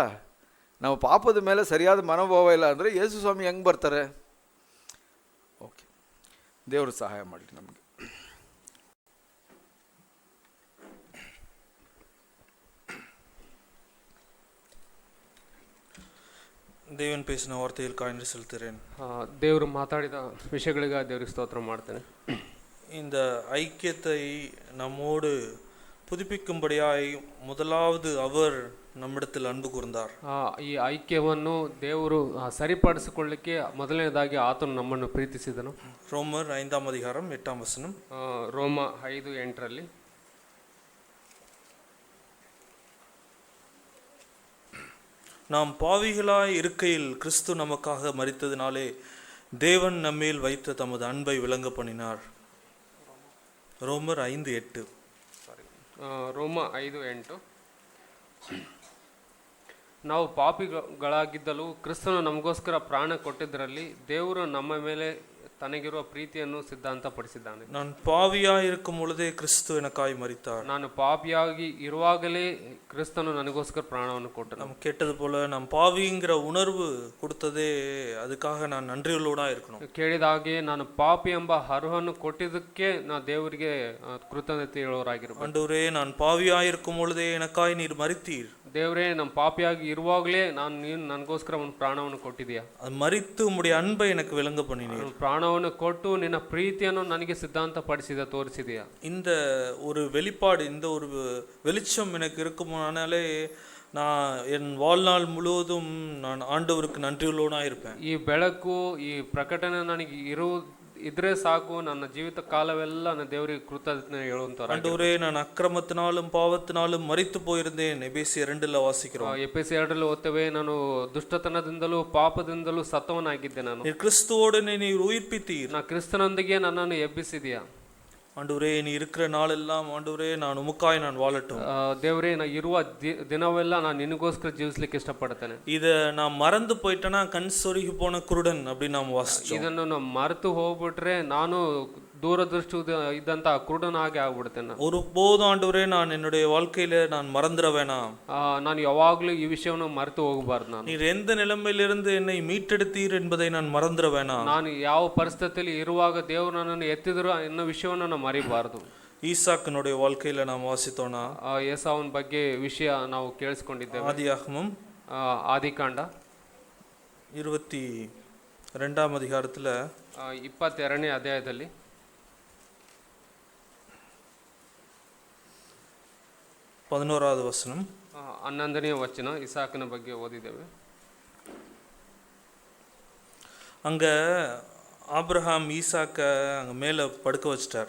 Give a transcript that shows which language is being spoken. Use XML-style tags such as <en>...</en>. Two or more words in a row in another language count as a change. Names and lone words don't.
<kn>ನಾವು ಪಾಪದ ಮೇಲೆ ಸರಿಯಾದ ಮನೋಭಾವ ಇಲ್ಲ ಅಂದರೆ ಯೇಸು ಸ್ವಾಮಿ ಹೆಂಗೆ ಬರ್ತಾರೆ? ಓಕೆ, ದೇವರು ಸಹಾಯ ಮಾಡಿ ನಮಗೆ.</kn> <ta>ದೇವನ್ பேசின வார்த்தையில் காய்ந்து செலுத்துகிறேன்.</ta> <kn>ದೇವರು ಮಾತಾಡಿದ ವಿಷಯಗಳಿಗೆ ದೇವರಿಗೆ ಸ್ತೋತ್ರ ಮಾಡ್ತೇನೆ.</kn> <ta>இந்த ஐக்கியத்தை நம்மோடு புதுப்பிக்கும்படியாய் முதலாவது அவர் நம்மிடத்தில் அன்பு கூர்ந்தார்.</ta> <kn>ಈ ಐಕ್ಯವನ್ನು ದೇವರು ಸರಿಪಡಿಸಿಕೊಳ್ಳಲಿಕ್ಕೆ ಮೊದಲನೇದಾಗಿ ಆತನು ನಮ್ಮನ್ನು ಪ್ರೀತಿಸಿದನು.</kn> <ta>ரோமர் 5ஆம் அதிகாரம் 8ஆம் வசனம்.</ta> <kn>ರೋಮ 5:8</kn> <ta>நாம் பாவிகளாய் இருக்கையில் கிறிஸ்து நமக்காக மரித்ததினாலே தேவன் நம்மேல் வைத்த தமது அன்பை விளங்க பண்ணினார். ரோமர் 5:8.</ta> <kn>ರೋಮ 5:8. ನಾವು ಪಾಪಿಗಳಾಗಿದ್ದಲು ಕ್ರಿಸ್ತನು ನಮಗೋಸ್ಕರ ಪ್ರಾಣ ಕೊಟ್ಟಿದ್ದರಲ್ಲಿ ದೇವರು ನಮ್ಮ ಮೇಲೆ ತನಗಿರುವ ಪ್ರೀತಿಯನ್ನು ಸಿದ್ಧಾಂತಪಡಿಸಿದ್ದಾನೆ.</kn> <ta>நான் பாவியாய் இருக்கும் பொழுதே கிறிஸ்து எனக்காய் மரித்தார்.</ta> <kn>ನಾನು ಪಾಪಿಯಾಗಿ ಇರುವಾಗಲೇ ಕ್ರಿಸ್ತನು ನನಗೋಸ್ಕರ ಪ್ರಾಣವನ್ನು ಕೊಟ್ಟನು.</kn> <ta>நம்ம கேட்டது போல நாம் பாவிங்கிற உணர்வு கொடுத்ததே அதுக்காக நான் நன்றியுள்ளவனா இருக்கணும்.</ta> <kn>ಕೇಳಿದ ಹಾಗೆ ನಾನು ಪಾಪಿ ಎಂಬ ಅರಿವನ್ನು ಕೊಟ್ಟಿದ್ದಕ್ಕೆ ನಾ ದೇವರಿಗೆ ಕೃತಜ್ಞತೆ ಹೇಳೋರಾಗಿರ್ಬೇಕು.</kn> <ta>ஆண்டவரே, நான் பாவியாய் இருக்கும் பொழுதே எனக்காய் நீர் மரித்தீர்.</ta> <kn>ದೇವರೇ, ನಮ್ಮ ಪಾಪಿಯಾಗಿ ಇರುವಾಗಲೇ ನೀನು ನನಗೋಸ್ಕರ ಒಂದು ಪ್ರಾಣವನ್ನು ಕೊಟ್ಟಿದೀಯಾ.</kn> <ta>அது மரித்து உம்முடைய அன்பை எனக்கு விளங்க பண்ணினீர்.</ta> <kn>ಪ್ರಾಣವನ್ನು ಕೊಟ್ಟು ನಿನ್ನ ಪ್ರೀತಿಯನ್ನು ನನಗೆ ಸಿದ್ಧಾಂತ ಪಡಿಸಿದ ತೋರಿಸಿದೆಯಾ.</kn> <ta>இந்த ஒரு வெளிப்பாடு, இந்த ஒரு வெளிச்சம் எனக்கு இருக்குமானாலே நான் என் வாழ்நாள் முழுவதும் நான் ஆண்டவருக்கு நன்றியுள்ளவனா இருப்பேன்.</ta> <kn>ಈ ಬೆಳಕು, ಈ ಪ್ರಕಟಣೆ ನನಗೆ ಇದ್ರೆ ಸಾಕು, ನನ್ನ ಜೀವಿತ ಕಾಲವೆಲ್ಲ ನನ್ನ ದೇವರಿಗೆ ಕೃತಜ್ಞತೆ ಹೇಳುವಂತ.</kn> <ta>ஆண்டவரே, நான் அக்கிரமத்தினாலும் பாவத்தினாலும் மரித்து போயிருந்தேன். எபேசியர் 2 வாசிக்கிறோம்.</ta> <kn>ಎಫೆಸಿಯರ್ 2 ಓದ್ತೇವೆ, ನಾನು ದುಷ್ಟತನದಿಂದಲೂ ಪಾಪದಿಂದಲೂ ಸತ್ತವನಾಗಿದ್ದೆ. ನಾನು</kn> <ta>கிறிஸ்துவோடு நீர் உயிர்ப்பித்தீர்.</ta> <kn>ನಾ ಕ್ರಿಸ್ತನೊಂದಿಗೆ ನನ್ನನ್ನು ಎಬ್ಬಿಸಿದೀಯಾ.</kn> <ta>ஆண்டவரே, நீ இருக்கிற நாளெல்லாம் ஆண்டவரே நான் உமக்காய் நான் வாழட்டும்.</ta> <kn>ದೇವರೇ, ನಾ ಇರುವ ದಿನವೆಲ್ಲ ನಾನು ನಿನಗೋಸ್ಕರ ಜೀವಿಸಲಿಕ್ಕೆ ಇಷ್ಟಪಡ್ತೇನೆ.</kn> <ta>இத நான் மறந்து போயிட்டேன்னா கண் சொருகி போன குருடன் அப்படி நாம் வாசிச்சோம்.</ta> <kn>ಇದನ್ನು ನಾವು ಮರೆತು ಹೋಗ್ಬಿಟ್ರೆ ನಾನು ದೂರದೃಷ್ಟಿ ಇದ್ದಂತ ಕುರುಡನಾಗಿ ಆಗ್ಬಿಡ್ತೇನೆ.</kn> <ta>ஒருபோதும் ஆண்டவரே நான் என்னுடைய வாழ்க்கையில நான் மறந்துட வேணாம்.</ta> <kn>ನಾನು ಯಾವಾಗ್ಲೂ ಈ ವಿಷಯವನ್ನು ಮರೆತು ಹೋಗಬಾರ್ದು. ನಾನು</kn> <ta>நீர் எந்த நிலைமையிலிருந்து என்னை மீட்டெடுத்தீர் என்பதை நான் மறந்துட வேணாம்.</ta> <kn>ನಾನು ಯಾವ ಪರಿಸ್ಥಿತಿಯಲ್ಲಿ ಇರುವಾಗ ದೇವರು ನನ್ನನ್ನು ಎತ್ತಿದ್ರು ಅನ್ನೋ ವಿಷಯವನ್ನು ನಾನು ಮರಿಬಾರ್ದು.</kn> <ta>ஈசாக்கினுடைய வாழ்க்கையில நாம் வாசித்தோம்னா</ta> <kn>ಏಸಾವನ ಬಗ್ಗೆ ವಿಷಯ ನಾವು ಕೇಳಿಸ್ಕೊಂಡಿದ್ದೇವೆ.</kn> <ta>ஆதியாகமம்</ta> <kn>ಆದಿಕಾಂಡ</kn> <ta>22ஆம் அதிகாரத்துல</ta> <kn>22ನೇ ಅಧ್ಯಾಯದಲ್ಲಿ</kn> <ta>11வது வசனம்</ta> <kn>11ನೇ ವಚನ ಇಸಾಕನ ಬಗ್ಗೆ ಓದಿದ್ದೇವೆ.</kn> <ta>அங்க ஆபிரகாம் ஈசாக்க அங்க மேல படுக்க வச்சிட்டார்.</ta>